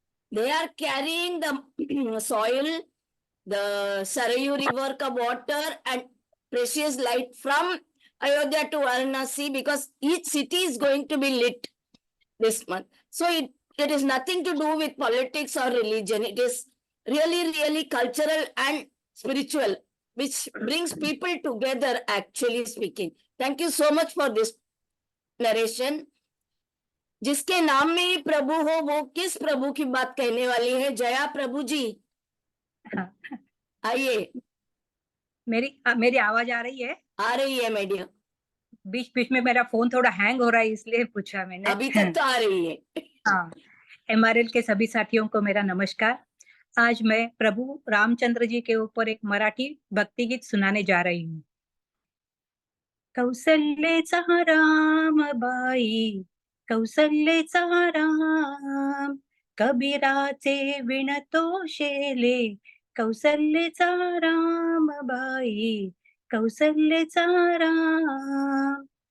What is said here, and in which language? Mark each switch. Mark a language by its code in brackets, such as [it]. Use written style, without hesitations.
[en] They are carrying the soil, the Sarayu River ka water and precious light from Ayodhya to Varanasi, because each city is going to be lit this month. So it is nothing to do with politics or religion. It is really, really cultural and spiritual, which brings people together, actually speaking. Thank you so much for this narration. [hi] जिसके नाम में ही प्रभु हो, वो किस प्रभु की बात कहने वाली है? जया प्रभु जी, आइए। मेरी आवाज आ रही है? आ रही है मैडम। बीच बीच में मेरा फोन थोड़ा हैंग हो रहा है, इसलिए पूछा मैंने। अभी तक तो आ रही है। हाँ, MRL के सभी साथियों को मेरा नमस्कार। आज मैं प्रभु रामचंद्र जी के ऊपर एक मराठी भक्ति गीत सुनाने जा रही हूँ। [mr] कौसल्येचा राम बाई, कौसल्येचा राम, कबीराचे विणतो शेले, कौसल्येचा राम बाई, कौसल्येचा राम।